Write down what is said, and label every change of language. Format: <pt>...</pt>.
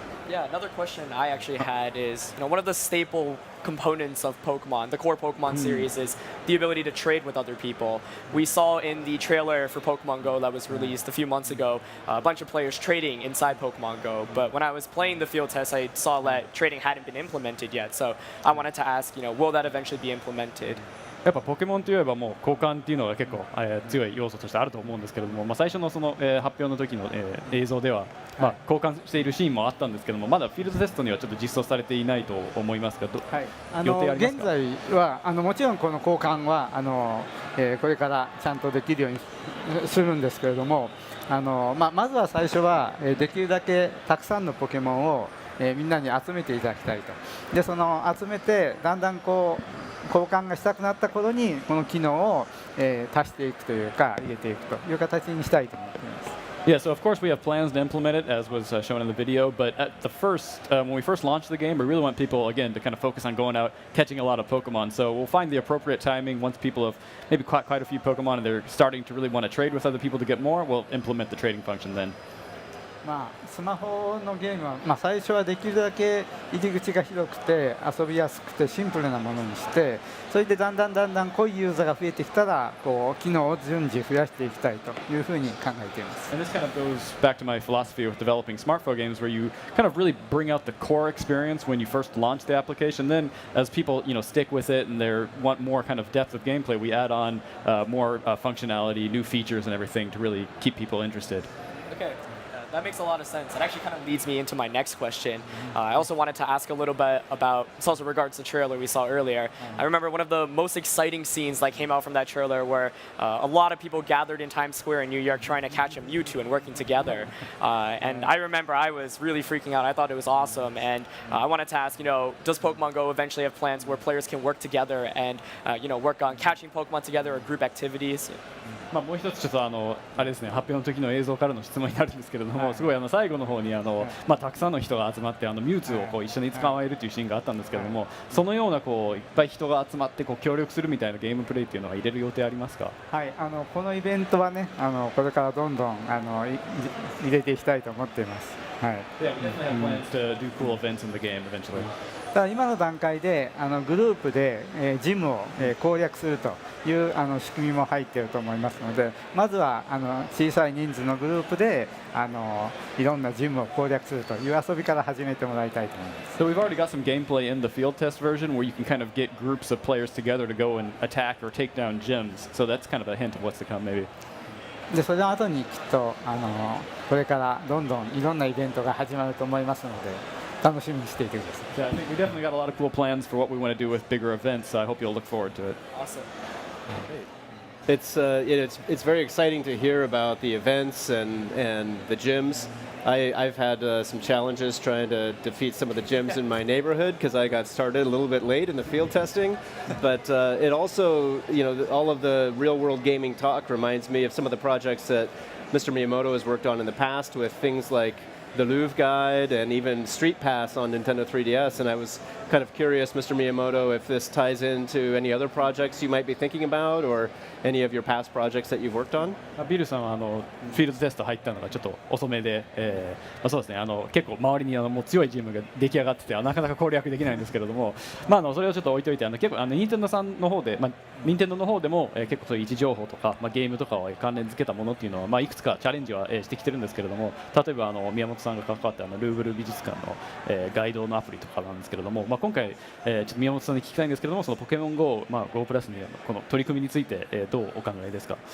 <en>Yeah, another question I actually had is, one of the staple components of Pokemon, the core Pokemon series, is the ability to trade with other people. We saw in the trailer for Pokemon GO that was released a few months ago, a bunch of players trading inside Pokemon GO. But when I was playing the field test, I saw that trading hadn't been implemented yet. So I wanted to ask, will that eventually be implemented?</en> <ja>やっぱポケモンといえばもう交換っていうのが結構、強い要素としてあると思うんですけれども、最初のその、発表の時の、映像では、交換しているシーンもあったんですけども、まだフィールドテストにはちょっと実装されていないと思いますが、予定ありますか？現在はもちろんこの交換はこれからちゃんとできるようにするんですけれども、まずは最初はできるだけたくさんのポケモンをみんなに集めていただきたいと。でその集めてだんだん交換がしたくなった頃にこの機能を、足していくというか入れていくという形にしたいと思っています。</ja> <en>Yeah, so of course we have plans to implement it, as was shown in the video. But at the when we first launched the game, we really want people again to kind of focus on going out, catching a lot of Pokemon. So we'll find the appropriate timing once people have maybe caught quite a few Pokemon and they're starting to really want to trade with other people to get more. We'll implement the trading function then.</en> <ja>まあ、スマホのゲームは、まあ、最初はできるだけ入り口が広くて遊びやすくてシンプルなものにして、それでだんだん濃いユーザーが増えてきたらこう機能を順次増やしていきたいというふうに考えています。</ja> <en>And this kind of goes back to my philosophy with developing smartphone games, where you kind of really bring out the core experience when you first launch the application. Then, as people stick with it and they want more kind of depth of gameplay, we add on more functionality, new features, and everything to really keep people interested. Okay. That makes a lot of sense. It actually kind of leads me into my next question. I also wanted to ask a little bit about, it's also regards to the trailer we saw earlier. I remember one of the most exciting scenes that came out from that trailer where a lot of people gathered in Times Square in New York trying to catch a Mewtwo and working together. And I remember I was really freaking out. I thought it was awesome. And I wanted to ask, does Pokemon Go eventually have plans where players can work together and, work on catching Pokemon together or group activities?</en> <ja>もう一つちょっとあれですね、発表の時の映像からの質問になるんですけれども、すごい最後の方にたくさんの人が集まってミュウツーをこう一緒に捕まえるというシーンがあったんですけれども、そのようなこういっぱい人が集まってこう協力するみたいなゲームプレイっていうのは入れる予定ありますか？はい、このイベントはね、これからどんどん入れていきたいと思っています。はい。</ja> <en>Yeah, we definitely have plans to do cool events in the game eventually.</en> <ja>ただ今の段階でグループで、ジムを、攻略するという仕組みも入っていると思いますので、まずは小さい人数のグループでいろんなジムを攻略するという遊びから始めてもらいたいと思います。</ja> <en>So we've already got some gameplay in the field test version where you can kind of get groups of players together to go and attack or take down gyms. So that's kind of a hint of what's to come, maybe.</en> <ja>でその後にきっとこれからどんどんいろんなイベントが始まると思いますので、楽しみにしていてください。</ja> <en>Yeah, I think we definitely got a lot of cool plans for what we want to do with bigger events. So I hope you'll look forward to it. Awesome. It's very exciting to hear about the events and the gyms. I've had some challenges trying to defeat some of the gyms in my neighborhood because I got started a little bit late in the field testing. But it also, all of the real-world gaming talk reminds me of some of the projects that Mr. Miyamoto has worked on in the past with things like the Louvre Guide and even Street Pass on Nintendo 3DS. And I was kind of curious, Mr. Miyamoto, if this ties into any other projects you might be thinking about or any of your past projects that you've worked on?</en> <ja>ビルさんはフィールドテスト入ったのがちょっと遅めで、そうですね、結構周りにもう強いチームが出来上がっててなかなか攻略できないんですけれども、それをちょっと置いといて結構任天堂さんの方で、任天堂の方でも、結構そういう位置情報とか、ゲームとかを関連付けたものっていうのは、いくつかチャレンジは、してきてるんですけれども、例えば宮本さんが関わったルーブル美術館の、ガイドのアプリとかなんですけれども、今回、ちょっと宮本さんに聞きたいんですけれども、そのポケモン GO、GO プラスにこの取り組みについて、どうお考えですか？</ja>